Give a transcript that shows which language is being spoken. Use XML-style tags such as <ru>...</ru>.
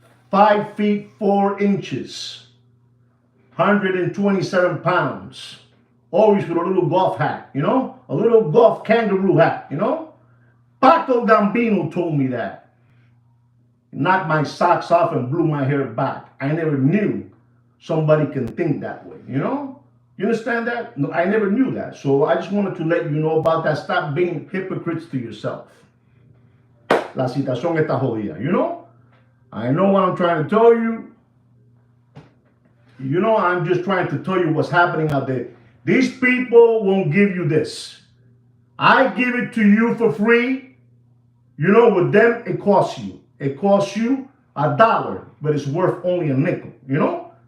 <en>5 feet 4 inches, 127 pounds, always with a little golf hat, a little golf kangaroo hat, Paco Gambino told me that. knocked my socks off and blew my hair back. I never knew somebody can think that way, you know? You understand that? No, I never knew that. So I just wanted to let you know about that. Stop being hypocrites to yourself.</en> <es>La situación está jodida,</es> <en>you know? I know what I'm trying to tell you. You know, I'm just trying to tell you what's happening out there. These people won't give you this. I give it to you for free. You know, with them, it costs you. It costs you $1, but it's worth only a nickel, you know?</en>